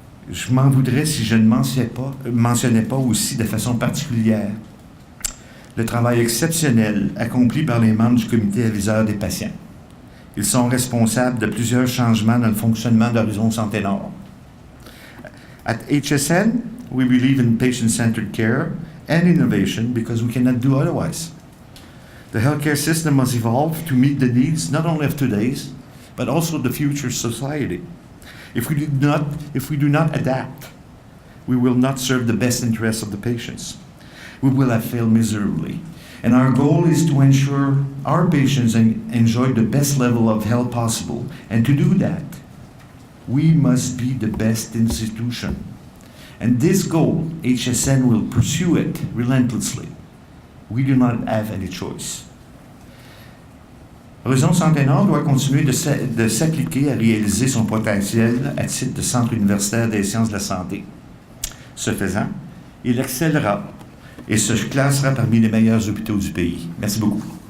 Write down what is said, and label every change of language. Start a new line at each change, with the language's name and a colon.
French: Je m'en voudrais si je ne mentionnais pas aussi de façon particulière le travail exceptionnel accompli par les membres du comité aviseur des patients. Ils sont responsables de plusieurs changements dans le fonctionnement d'Horizon Santé-Nord.
English: At HSN, we believe in patient-centered care and innovation because we cannot do otherwise. The healthcare system must evolve to meet the needs not only of today's, but also the future society. If we do not adapt, we will not serve the best interests of the patients. We will have failed miserably. And our goal is to ensure our patients enjoy the best level of health possible. And to do that, we must be the best institution. And this goal, HSN will pursue it relentlessly. We do not have any choice.
French: Horizon Santé-Nord doit continuer de s'appliquer à réaliser son potentiel à titre de centre universitaire des sciences de la santé. Ce faisant, il excellera et se classera parmi les meilleurs hôpitaux du pays. Merci beaucoup.